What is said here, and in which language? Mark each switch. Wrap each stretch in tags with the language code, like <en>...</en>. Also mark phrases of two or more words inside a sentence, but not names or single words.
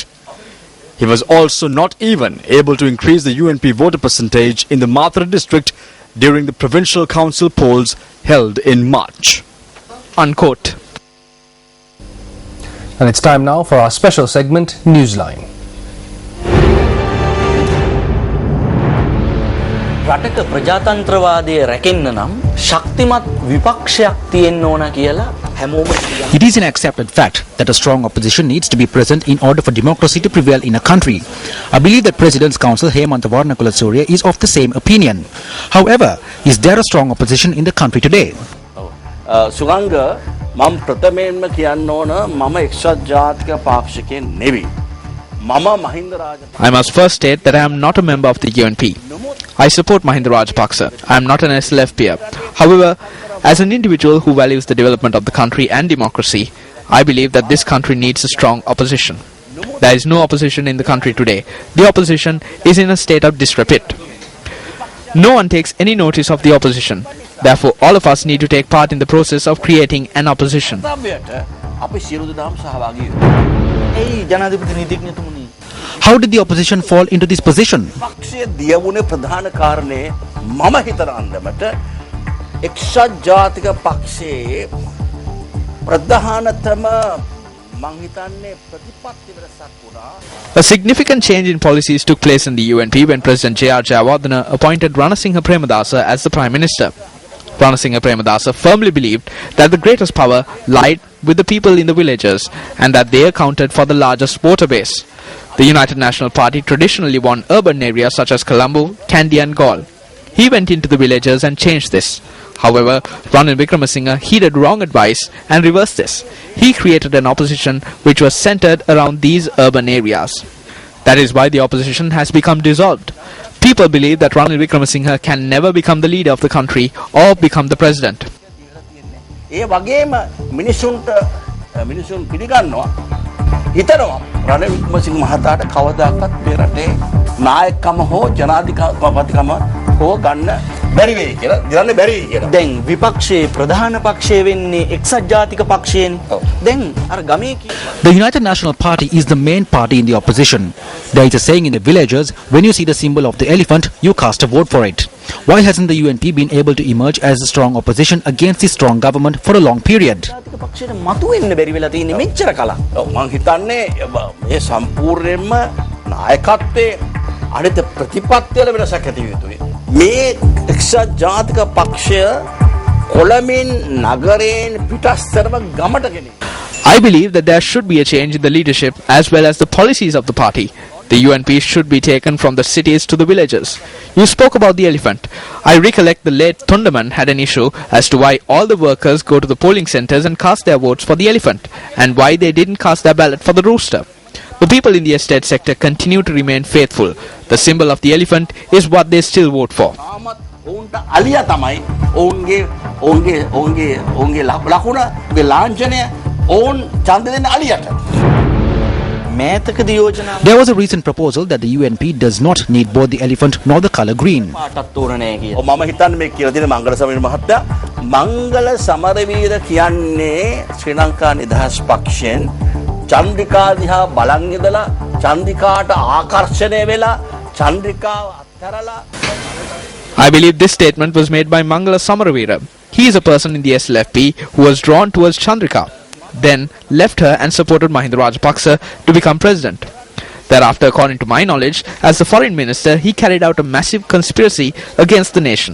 <en>He was also not even able to increase the UNP voter percentage in the Mathura district during the provincial council polls held in March." Unquote. And it's time now for our special segment, Newsline.</en> <si>රටක ප්‍රජාතන්ත්‍රවාදය රැකෙන්න නම් ශක්තිමත් විපක්ෂයක් තියෙන්න ඕන කියලා හැමෝම කියනවා.</si> <en>It is an accepted fact that a strong opposition needs to be present in order for democracy to prevail in a country. I believe that President's Counsel Hemantha Warnakulasuriya is of the same opinion. However, is there a strong opposition in the country today?</en> <si>සුගංග මම ප්‍රථමයෙන්ම කියන්න ඕන මම එක්සත් ජාතික පාක්ෂිකයෙක් නෙවෙයි. මම මහින්ද රාජපක්ෂ.</si> <en>I must first state that I am not a member of the UNP. I support Mahinda Rajapaksa. I am not an SLF peer. However, as an individual who values the development of the country and democracy, I believe that this country needs a strong opposition. There is no opposition in the country today. The opposition is in a state of disrepute. No one takes any notice of the opposition. Therefore, all of us need to take part in the process of creating an opposition. How did the opposition fall into this position?</en> <si>පක්ෂයේ දියවුනේ ප්‍රධාන කාරණේ මම හිතන අන්දමට එක්සත් ජාතික පක්ෂයේ ප්‍රධානතම මං හිතන්නේ ප්‍රතිපත්ති වෙනසක් වුණා.</si> <en>A significant change in policies took place in the UNP when President J.R. Jayawardena appointed Ranasinghe Premadasa as the Prime Minister. Ranasinghe Premadasa firmly believed that the greatest power lied with the people in the villages and that they accounted for the largest voter base. The United National Party traditionally won urban areas such as Colombo, Kandy and Galle. He went into the villages and changed this. However, Ranil Wickremesinghe heeded wrong advice and reversed this. He created an opposition which was centered around these urban areas. That is why the opposition has become dissolved. People believe that Ranil Wickremesinghe can never become the leader of the country or become the president.</en> <si>ඒ වගේම මිනිසුන්ට මිනිසුන් පිළිගන්නවා හිතනවා රනිල් වික්‍රමසිංහ මහතාට කවදාකවත් මේ රටේ නායකකම හෝ ජනාධිපතිකම හෝ ගන්න බැරි වෙයි කියලා දිරන්න බැරි කියලා. දැන් විපක්ෂයේ ප්‍රධාන පක්ෂය වෙන්නේ එක්සත් ජාතික පක්ෂයෙන්. දැන් අර ගමේ</si> <en>The United National Party is the main party in the opposition. There is a saying in the villages, when you see the symbol of the elephant, you cast a vote for it. Why hasn't the UNP been able to emerge as a strong opposition against the strong government for a long period?</en> <si>ජාතික පක්ෂයට මතුවෙන්න බැරි වෙලා තියෙන්නේ මෙච්චර කලක්. මම හිතන්නේ මේ සම්පූර්ණයෙන්ම නායකත්වයේ අනිත් ප්‍රතිපත්තිවල වෙනසක් ඇති යුතුයි. මේ එක්සත් ජාතික පක්ෂය කොළඹින් නගරයෙන් පිටස්තරම ගමට ගෙනියන.</si> <en>I believe that there should be a change in the leadership as well as the policies of the party. The UNP should be taken from the cities to the villages. You spoke about the elephant. I recollect the late Thunderman had an issue as to why all the workers go to the polling centres and cast their votes for the elephant, and why they didn't cast their ballot for the rooster. The people in the estate sector continue to remain faithful. The symbol of the elephant is what they still vote for.</en> <si>ඔවුන්ට අලියා තමයි ඔවුන්ගේ ලකුණ ලාංඡනය ඔවුන් ඡන්ද දෙන්න අලියට. මේතකදී යෝජනා</si> <en>There was a recent proposal that the UNP does not need both the elephant nor the colour green.</en> <si>පාටක් තෝරන්නේ කියලා. මම හිතන්නේ මේ කියලා තියෙන මංගල සමරවීර මහත්තයා මංගල සමරවීර කියන්නේ ශ්‍රී ලංකා නිදහස් පක්ෂයෙන් චන්ද්‍රිකා දිහා බලන් ඉඳලා චන්ද්‍රිකාට ආකර්ෂණය වෙලා චන්ද්‍රිකාව අත්හැරලා</si> <en>I believe this statement was made by Mangala Samaravira. He is a person in the SLFP who was drawn towards Chandrika, then left her and supported Mahinda Rajapaksa to become president. Thereafter, according to my knowledge, as the foreign minister, he carried out a massive conspiracy against the nation.</en>